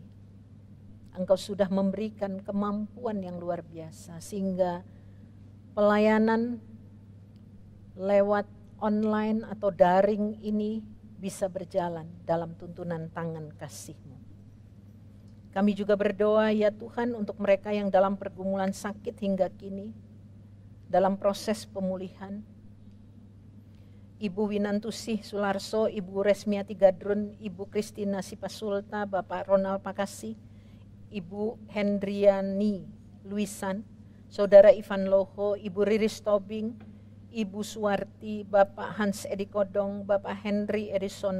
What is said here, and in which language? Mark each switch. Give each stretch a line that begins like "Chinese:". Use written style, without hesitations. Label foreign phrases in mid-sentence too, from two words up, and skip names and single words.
Indonesian: Engkau sudah memberikan kemampuan yang luar biasa sehingga pelayanan lewat online atau daring ini bisa berjalan dalam tuntunan tangan kasih-Mu. Kami juga berdoa ya Tuhan untuk mereka yang dalam pergumulan sakit hingga kini, dalam proses pemulihan. Ibu Winantusih Sularso, Ibu Resmiati Gadrun, Ibu Kristina Sipasulta, Bapak Ronald Pakasi, Ibu Hendriani Luisan, Saudara Ivan Loho, Ibu Riris Tobing, Ibu Suwarti, Bapak Hans Edi Kodong, Bapak Henry Edison